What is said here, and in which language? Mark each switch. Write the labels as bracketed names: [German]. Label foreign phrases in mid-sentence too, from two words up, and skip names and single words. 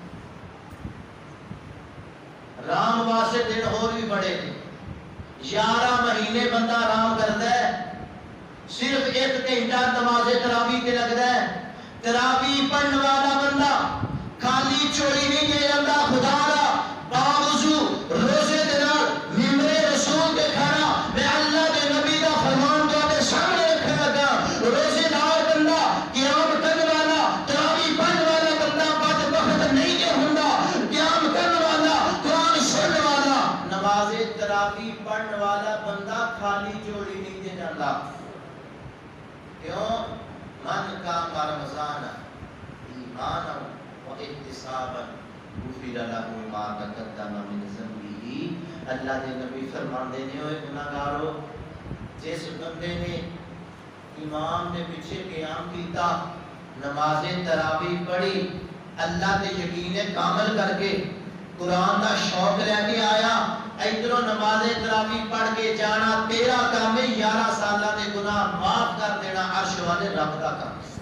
[Punjabi] رام واسطے دن اور بھی بڑے نے، 11 مہینے بندہ آرام کرتا ہے، صرف 1 گھنٹہ نماز تراویح تے لگتا ہے۔ تراویح پڑھن والا بندہ خالی چوری نہیں دے جاتا، خدا را باوضو روزے دے نال ممبر رسول تے کھڑا میں اللہ دے نبی دا فرمان تواڈے سامنے رکھن لگا۔ روزے دار بندہ، قیام کرن والا، تراویح پڑھن والا بندہ بدبخت نہیں کہ ہوندا، قیام کرن والا، قرآن سنن والا، نماز تراویح پڑھن والا بندہ خالی چوری نہیں دے جاتا۔ کیوں؟ [Arabic] من قام رمضان ایمانا و احتسابا غفر له ما تقدم من ذنبه۔ [Punjabi] اللہ دے نبی فرماندے نے، اوے گناہگارو، جس بندے نے امام نے پیچھے قیام کیتا، نماز تراویح پڑھی، اللہ تے یقین کامل کر کے قرآن دا شوق لے کے آیا، ادھروں نماز تراویح پڑھ کے جانا، تیرا کام ہے 11 سالہ دے گناہ معاف کر دینا، عرش والے رب دا کام۔